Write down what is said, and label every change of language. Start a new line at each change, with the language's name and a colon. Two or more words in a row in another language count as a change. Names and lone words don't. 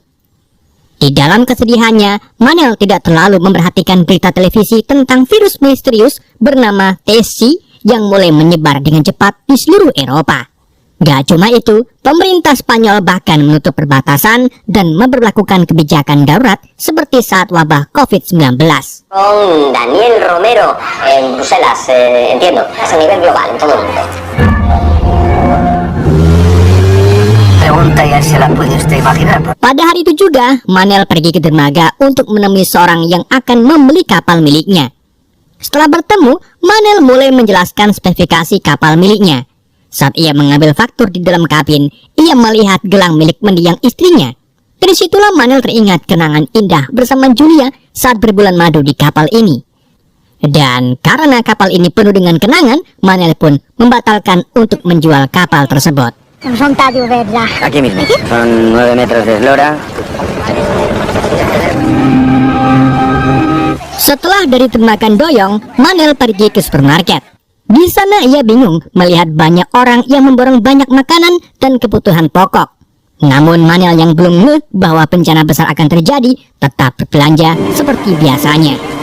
Indonesian: Di dalam kesedihannya, Manel tidak terlalu memperhatikan berita televisi tentang virus misterius bernama TC yang mulai menyebar dengan cepat di seluruh Eropa. Gak cuma itu, pemerintah Spanyol bahkan menutup perbatasan dan memberlakukan kebijakan darurat seperti saat wabah COVID-19.
Spanish: Con Daniel Romero en Bruselas, entiendo, es a nivel global, en todo el mundo.
Indonesian: Pada hari itu juga, Manel pergi ke dermaga untuk menemui seorang yang akan membeli kapal miliknya. Setelah bertemu, Manel mulai menjelaskan spesifikasi kapal miliknya. Saat ia mengambil faktur di dalam kabin, ia melihat gelang milik mendiang istrinya. Dari situlah Manel teringat kenangan indah bersama Julia saat berbulan madu di kapal ini. Dan karena kapal ini penuh dengan kenangan, Manel pun membatalkan untuk menjual kapal tersebut.
Spanish: Aquí mismo, son 9 metros de eslora.
Indonesian: Setelah dari termakan doyong, Manel pergi ke supermarket. Di sana ia bingung melihat banyak orang yang memborong banyak makanan dan kebutuhan pokok. Namun Manel yang belum ngeh bahwa bencana besar akan terjadi, tetap berbelanja seperti biasanya.